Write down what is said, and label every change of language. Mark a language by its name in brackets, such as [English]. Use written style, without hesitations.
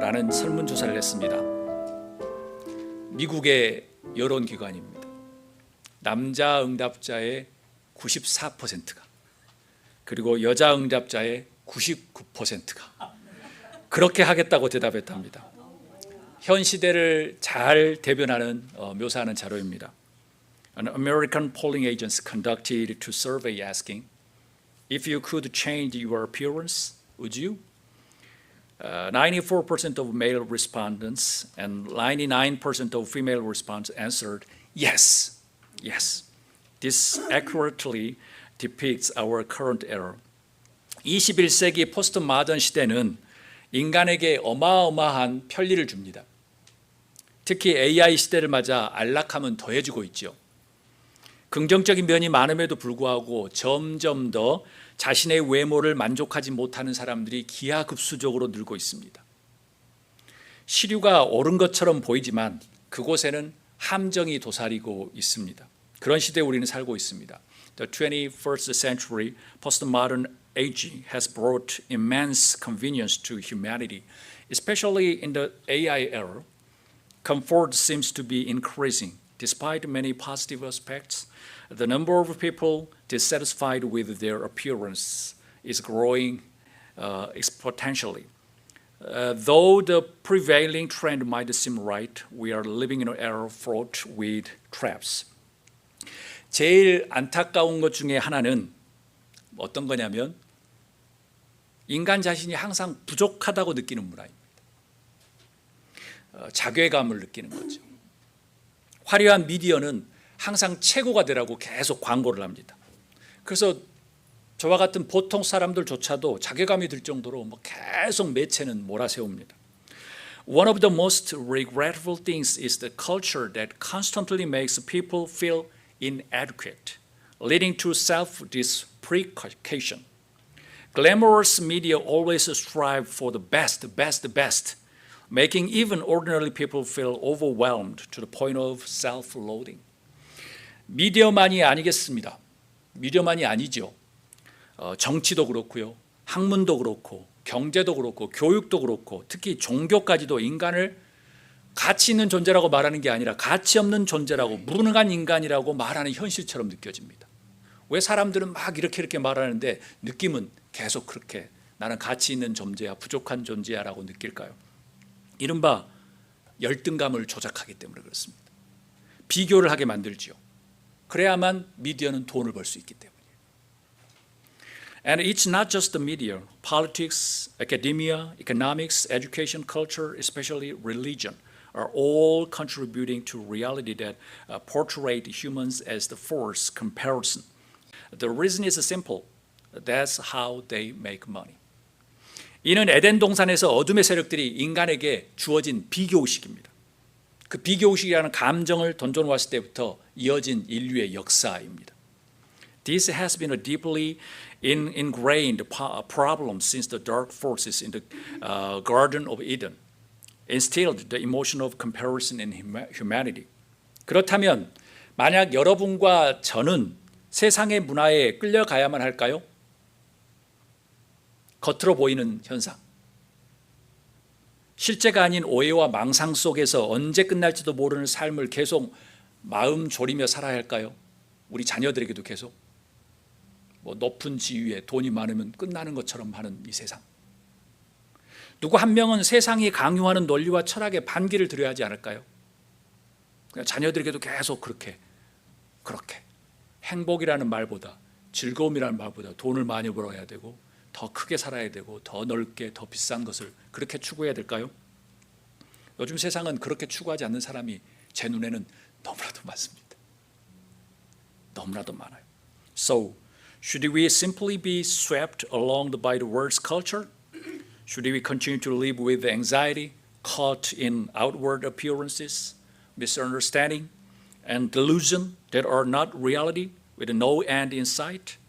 [Korean] 라는 설문조사를 했습니다. 미국의 여론기관입니다. 남자 응답자의 94%가 그리고 여자 응답자의 99%가 그렇게 하겠다고 대답했답니다. 현 시대를 잘 대변하는 묘사하는 자료입니다. [English] An American polling agency conducted a survey asking, if you could change your appearance, would you? 94% of male respondents and 99% of female respondents answered yes, yes. This accurately depicts our current era. [Korean] 21세기 포스트 마던 시대는 인간에게 어마어마한 편리를 줍니다. 특히 AI 시대를 맞아 안락함은 더해지고 있죠. 긍정적인 면이 많음에도 불구하고 점점 더 자신의 외모를 만족하지 못하는 사람들이 기하급수적으로 늘고 있습니다. 시류가 옳은 것처럼 보이지만 그곳에는 함정이 도사리고 있습니다. 그런 시대에 우리는 살고 있습니다. [English] The 21st century postmodern aging has brought immense convenience to humanity, especially in the AI era. Comfort seems to be increasing. Despite many positive aspects, the number of people dissatisfied with their appearance is growing exponentially. Though the prevailing trend might seem right, we are living in an era fraught with traps. [Korean] 제일 안타까운 것 중에 하나는 어떤 거냐면 인간 자신이 항상 부족하다고 느끼는 문화입니다. 자괴감을 느끼는 거죠. 화려한 미디어는 항상 최고가 되라고 계속 광고를 합니다. 그래서 저와 같은 보통 사람들조차도 자괴감이 들 정도로 계속 매체는 몰아세웁니다. [English] One of the most regretful things is the culture that constantly makes people feel inadequate, leading to self-deprecation. Glamorous media always strive for the best, making even ordinary people feel overwhelmed to the point of self-loathing. [Korean] 미디어만이 아니겠습니다. 미디어만이 아니죠. 정치도 그렇고요. 학문도 그렇고 경제도 그렇고 교육도 그렇고 특히 종교까지도 인간을 가치 있는 존재라고 말하는 게 아니라 가치 없는 존재라고 무능한 인간이라고 말하는 현실처럼 느껴집니다. 왜 사람들은 막 이렇게 말하는데 느낌은 계속 그렇게 나는 가치 있는 존재야, 부족한 존재야 라고 느낄까요? 이른바 열등감을 조작하기 때문에 그렇습니다. 비교를 하게 만들지요. 그래야만 미디어는 돈을 벌 수 있기 때문이에요. [English] And it's not just the media. Politics, academia, economics, education, culture, especially religion are all contributing to reality that portray humans as the force comparison. The reason is simple. That's how they make money. [Korean] 이는 에덴 동산에서 어둠의 세력들이 인간에게 주어진 비교의식입니다. 그 비교의식이라는 감정을 던져놓았을 때부터 이어진 인류의 역사입니다. [English] This has been a deeply ingrained problem since the dark forces in the Garden of Eden instilled the emotion of comparison in humanity. [Korean] 그렇다면 만약 여러분과 저는 세상의 문화에 끌려가야만 할까요? 겉으로 보이는 현상, 실제가 아닌 오해와 망상 속에서 언제 끝날지도 모르는 삶을 계속 마음 졸이며 살아야 할까요? 우리 자녀들에게도 계속 높은 지위에 돈이 많으면 끝나는 것처럼 하는 이 세상. 누구 한 명은 세상이 강요하는 논리와 철학에 반기를 드려야 하지 않을까요? 그냥 자녀들에게도 계속 그렇게 행복이라는 말보다 즐거움이라는 말보다 돈을 많이 벌어야 되고 더 크게 살아야 되고 더 넓게 더 비싼 것을 그렇게 추구해야 될까요? 요즘 세상은 그렇게 추구하지 않는 사람이 제 눈에는 너무나도 많습니다. 너무나도 많아요. [English] So, should we simply be swept along by the world's culture? Should we continue to live with anxiety, caught in outward appearances, misunderstanding, and delusion that are not reality with no end in sight?